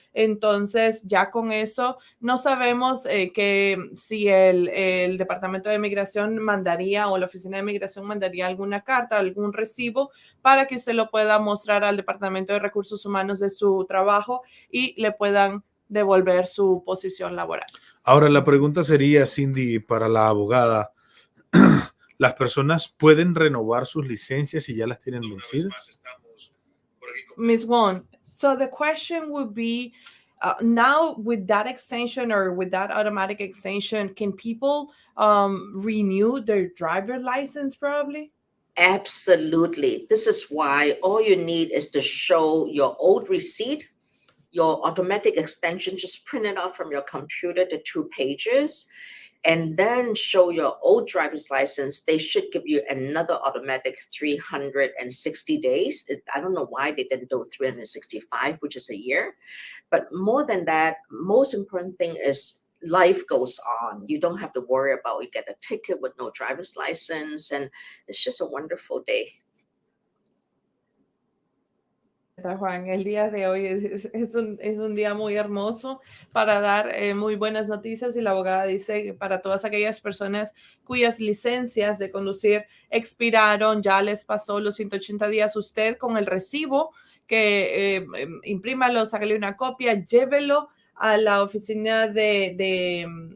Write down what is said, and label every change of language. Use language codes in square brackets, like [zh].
[es] Entonces, ya con eso, no sabemos que si el Departamento de Inmigración mandaría o la Oficina de Inmigración mandaría alguna carta, algún recibo para que usted lo pueda mostrar al Departamento de Recursos Humanos de su trabajo y le puedan devolver su posición laboral. Ahora, la pregunta sería, Cindy, para la abogada, ¿las personas pueden renovar sus licencias si ya las tienen vencidas? [en] Ms. Wong, so the question would be, now with that extension or with that automatic extension, can people renew their driver license probably? Absolutely. This is why all you need is to show your old receipt, your automatic extension, just print it out from your computer, the 2 pages, and then show your old driver's license. They should give you another automatic 360 days. I don't know why they didn't do 365, which is a year. But more than that, most important thing is life goes on. You don't have to worry about you get a ticket with no driver's license. And it's just a wonderful day. [es] Juan, el día de hoy es un día muy hermoso para dar muy buenas noticias y la abogada dice que para todas aquellas personas cuyas licencias de conducir expiraron, ya les pasó los 180 días, usted con el recibo que imprímalo, sácale una copia, llévelo a la oficina de